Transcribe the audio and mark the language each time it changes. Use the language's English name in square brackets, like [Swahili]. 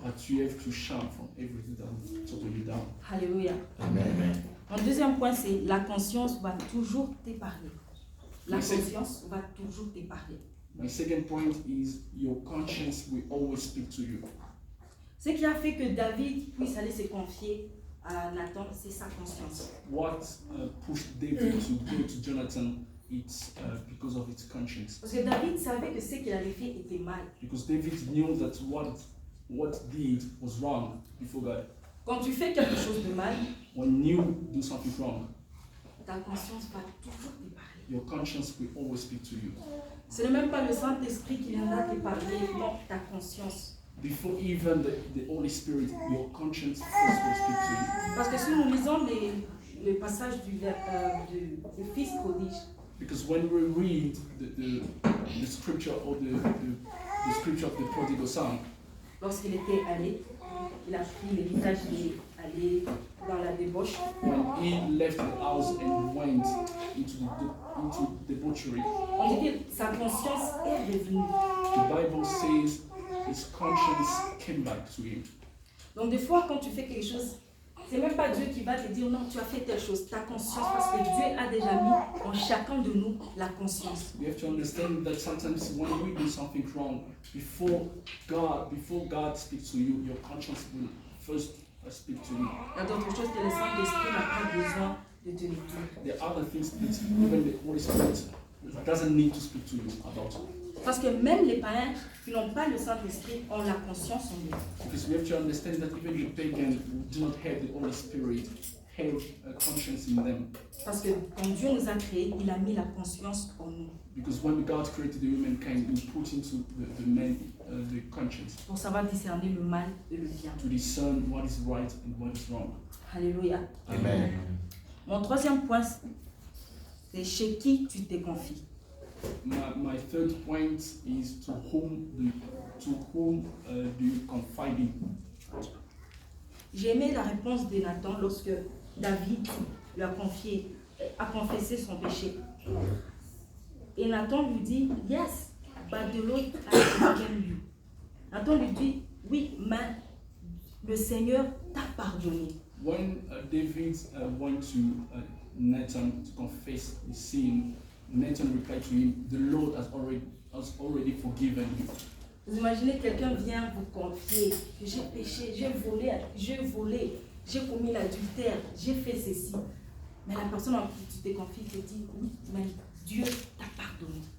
[English] But you have to shun from everything that will topple you down. [French] Alléluia. Amen. Mon deuxième point, c'est la conscience va toujours t'épargner. La Merci. conscience va toujours t'épargner. [English] My second point is your conscience will always speak to you. [French] Ce qui a fait que David puisse aller se confier à Nathan, c'est sa conscience. [English] What pushed David to go to Jonathan? It's because of his conscience. [French] Parce que David savait que ce qu'il avait fait était mal. [English] Because David knew that what did was wrong before God. [French] Quand tu fais quelque chose de mal, [English] When you do something wrong, [French] ta conscience va toujours te parler. [English] your conscience will always speak to you. [French] Ce n'est même pas le Saint-Esprit qui viendra te parler, non, ta conscience. [English] Before even the Holy Spirit, your conscience first will speak to you. [French] Parce que si nous lisons le passage du fils prodige, [English] Because when we read the scripture or the scripture of the prodigal son, [French] lorsqu'il était allé, il a pris l'héritage, il est allé dans la débauche. [English] when he left the house and went into debauchery, [French] On dit que sa conscience est revenue. [English] the Bible says his conscience came back to him. [French] Donc des fois, quand tu fais quelque chose, c'est même pas Dieu qui va te dire non, tu as fait telle chose, ta conscience, parce que Dieu a déjà mis en chacun de nous la conscience. [English] We have to understand that sometimes when we do something wrong, before God speaks to you, your conscience will first speak to you. [French] Il y a d'autres choses que le Saint-Esprit n'a pas besoin de te le dire. [English] There are other things that even the Holy Spirit doesn't need to speak to you about. [French] Parce que même les païens qui n'ont pas le Saint-Esprit ont la conscience en eux. [English] Because we have to understand that even the pagan who do not have the Holy Spirit have a conscience in them. [French] Parce que quand Dieu nous a créés, il a mis la conscience en nous. [English] Because when God created the humankind, He put into the man the conscience [French] Pour savoir discerner le mal et le bien. [English] to discern what is right and what is wrong. [French] Alléluia. Amen. Mon troisième point, c'est chez qui tu te confies. [English] My third point is to whom do you confide in? [French] J'ai aimé la réponse de Nathan lorsque David lui a confessé son péché. Et Nathan lui dit, [English] yes, but the Lord has forgiven you. [French] Nathan lui dit, oui, mais le Seigneur t'a pardonné. [English] When David went to Nathan to confess his sin, Nathan replied to him, "The Lord has already forgiven you." [French] Vous imaginez, quelqu'un vient vous confier que j'ai péché, j'ai volé, j'ai commis l'adultère, j'ai fait ceci. Mais la personne en qui tu te confies te dit, oui, mais Dieu t'a pardonné.